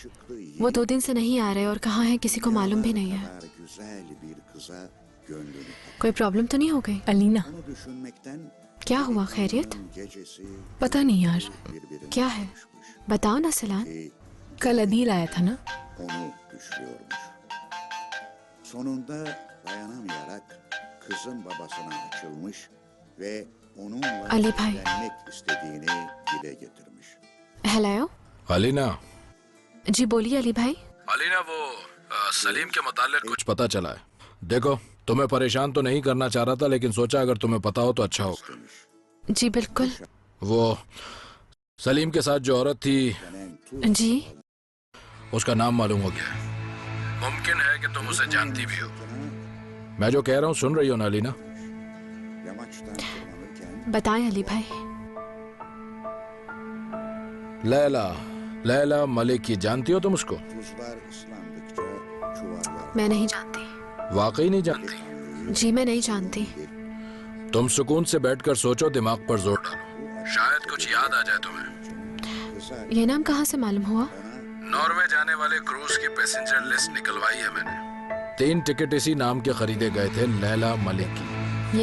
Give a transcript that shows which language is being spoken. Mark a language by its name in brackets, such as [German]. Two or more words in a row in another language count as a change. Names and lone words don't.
[Hindi] वो 2 दिन से नहीं आ रहे और कहाँ है किसी को मालूम भी नहीं है। कोई प्रॉब्लम तो नहीं हो गई? अलीना, क्या हुआ? खैरियत? पता नहीं यार। क्या है बताओ ना सलान। कल अदील आया था ना? [Turkish] Sonunda dayanamayarak kızın babasına açılmış ve onunla [Hindi] Ali भाई। [Turkish] evlenmek istediğini dile getirmiş. [Hindi] हेलो। अलीना। जी बोलिए अली भाई। अलीना, वो सलीम के मुताल्लिक कुछ पता चला है। देखो, तुम्हें परेशान तो नहीं करना चाह रहा था, लेकिन सोचा अगर तुम्हें पता हो तो अच्छा होगा। जी बिल्कुल। वो सलीम के साथ जो औरत थी, जी उसका नाम मालूम हो गया है। मुमकिन है कि तुम उसे जानती भी हो। मैं जो कह रहा हूँ सुन रही हो ना अलीना? बताएं अली भाई। लैला, लैला मलिक, जानती हो तुम उसको? [Turkish] Tuzlar ıslandıkça çuvallar [Hindi] मैं नहीं जानती। वाकई नहीं जानती? जी मैं नहीं जानती। तुम सुकून से बैठकर सोचो, दिमाग पर जोर डालो, शायद कुछ याद आ जाए तुम्हें। ये नाम कहाँ से मालूम हुआ? नॉर्वे जाने वाले क्रूज की [English] passenger list [Hindi] निकलवाई है मैंने। 3 टिकट इसी नाम के खरीदे गए थे, लैला मलिक की।